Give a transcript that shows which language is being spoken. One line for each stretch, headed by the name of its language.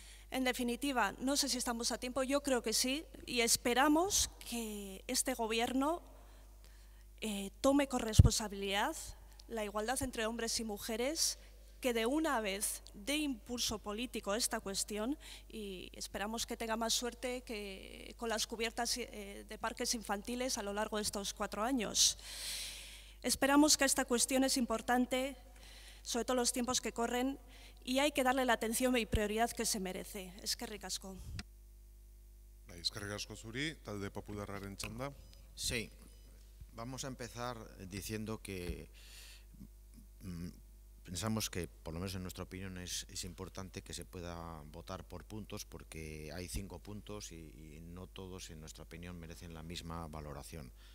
Spanish: En definitiva, no sé si estamos a tiempo, yo creo que sí, y esperamos que este gobierno tome con responsabilidad la igualdad entre hombres y mujeres, que de una vez dé impulso político a esta cuestión y esperamos que tenga más suerte que con las cubiertas de parques infantiles a lo largo de estos 4 años. Esperamos que esta cuestión es importante, sobre todo los tiempos que corren, y hay que darle la atención y prioridad que se merece.
Basque: Eskerrik asko. Eskerrik asko zuri, talde popularraren txanda.
Spanish: Sí. Vamos a empezar diciendo que pensamos que, por lo menos en nuestra opinión, es importante que se pueda votar por puntos porque hay 5 puntos y no todos, en nuestra opinión, merecen la misma valoración.